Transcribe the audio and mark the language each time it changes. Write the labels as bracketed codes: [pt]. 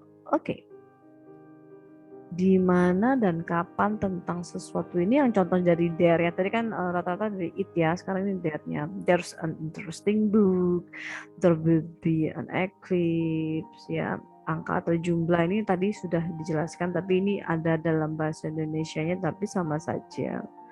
[id] Oke. Di mana dan kapan tentang sesuatu ini yang contoh dari there ya. Tadi kan rata-rata dari it ya, sekarang ini there-nya. [en] There's an interesting book, there will be an eclipse ya. [id] Angka atau jumlah ini tadi sudah dijelaskan, tapi ini ada dalam bahasa Indonesianya tapi sama saja.